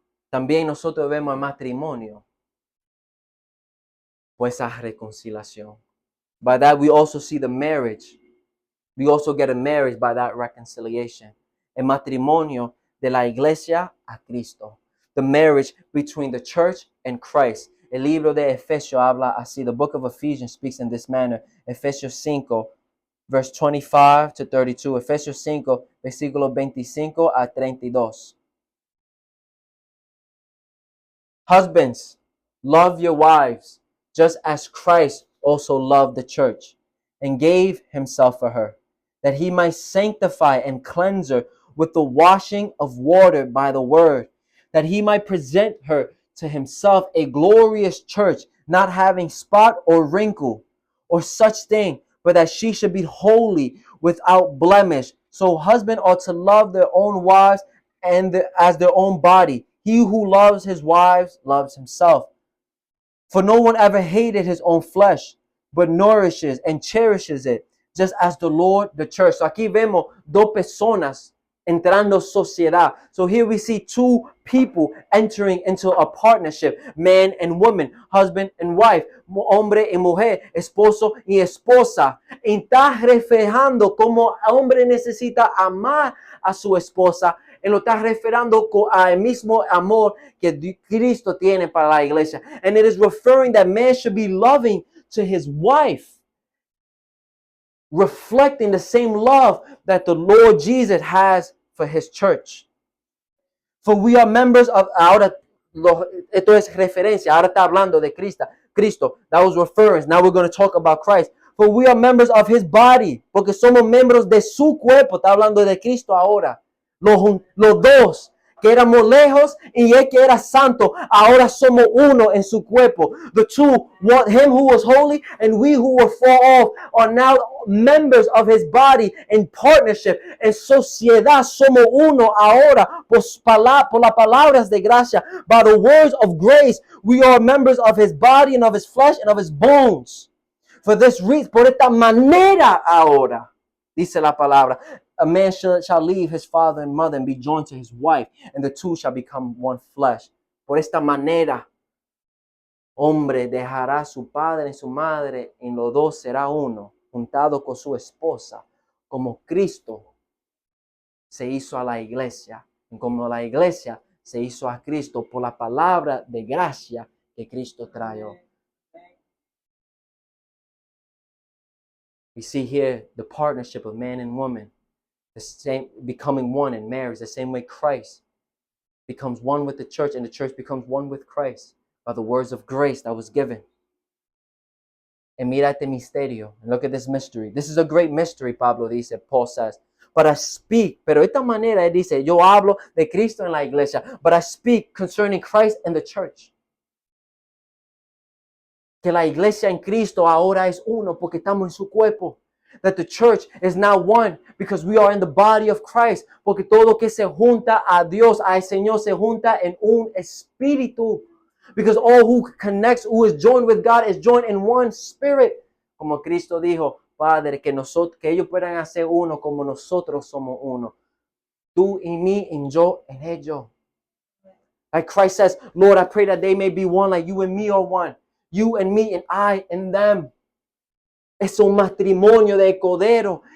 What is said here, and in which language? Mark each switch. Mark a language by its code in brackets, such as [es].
[es] También nosotros vemos el matrimonio por esa reconciliación. [en] By that we also see the marriage. We also get a marriage by that reconciliation. [es] El matrimonio de la iglesia a Cristo. [en] The marriage between the church and Christ. [es] El libro de Efesios habla así. [en] The book of Ephesians speaks in this manner. Efesios 5, verse 25 to 32. [es] Efesios 5, versículo 25 a 32. [en] Husbands, love your wives, just as Christ also loved the church and gave himself for her, that he might sanctify and cleanse her with the washing of water by the word, that he might present her to himself a glorious church, not having spot or wrinkle or such thing, but that she should be holy, without blemish. So husbands ought to love their own wives as their own body. He who loves his wives loves himself. For no one ever hated his own flesh, but nourishes and cherishes it, just as the Lord the church. [es] So aquí vemos dos personas entrando sociedad. [en] So here we see two people entering into a partnership, man and woman, husband and wife, [es] hombre y mujer, esposo y esposa. Y está reflejando cómo el hombre necesita amar a su esposa. Él lo está refiriendo al mismo amor que Cristo tiene para la iglesia. [en] And it is referring that man should be loving to his wife, reflecting the same love that the Lord Jesus has for his church. For we are members of, [es] ahora, esto es referencia, ahora está hablando de Cristo. [en] That was reference. Now we're going to talk about Christ. For we are members of his body, [es] porque somos miembros de su cuerpo. Está hablando de Cristo ahora. Los dos, que éramos lejos y él que era santo, ahora somos uno en su cuerpo. [en] The two, him who was holy and we who were far off, are now members of his body in partnership. [es] En sociedad somos uno ahora por las palabras de gracia. [en] By the words of grace, we are members of his body and of his flesh and of his bones. For this reason, [es] por esta manera ahora, dice la palabra, [en] a man shall leave his father and mother and be joined to his wife, and the two shall become one flesh. [es] Por esta manera, hombre dejará su padre y su madre, y los dos será uno, juntado con su esposa, como Cristo se hizo a la iglesia, y como la iglesia se hizo a Cristo por la palabra de gracia que Cristo trajo. [en] We see here the partnership of man and woman. The same, becoming one in marriage, the same way Christ becomes one with the church and the church becomes one with Christ by the words of grace that was given. And [es] mira este misterio. [en] And look at this mystery. This is a great mystery, [es] Pablo dice, [en] Paul says. But I speak, [es] pero de esta manera él dice, yo hablo de Cristo en la iglesia, [en] but I speak concerning Christ and the church. [es] Que la iglesia en Cristo ahora es uno porque estamos en su cuerpo. [en] That the church is now one because we are in the body of Christ. [es] Porque todo que se junta a Dios, al Señor, se junta en un espíritu. [en] Because all who connects, who is joined with God, is joined in one spirit. [es] Como Cristo dijo, Padre, que ellos puedan hacer uno como nosotros somos uno. Tú y mí, y yo en ellos. [en] Like Christ says, Lord, I pray that they may be one like you and me are one. You and me and I and them. [es] Es un matrimonio de cordero.